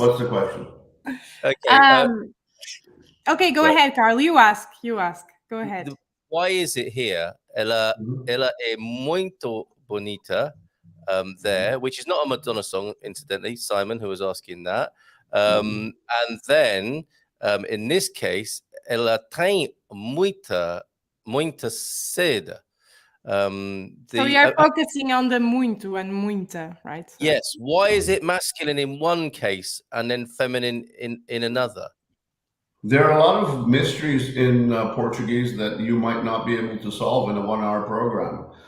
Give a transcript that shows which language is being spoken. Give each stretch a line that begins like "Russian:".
English: what's the question? Okay. Okay, go ahead, Carl. You ask. Go ahead. Why is it here?
Portuguese: Ela é muito bonita.
English: There, which is not a Madonna song, incidentally, Simon, who was asking that. And then, in this case,
Portuguese: ela tem muita sede.
English: So we are focusing on the muito and muita, right? So. Yes. Why is it masculine in one case and then feminine in another? There are a lot of mysteries in Portuguese that you might not be able to solve in a 1-hour program.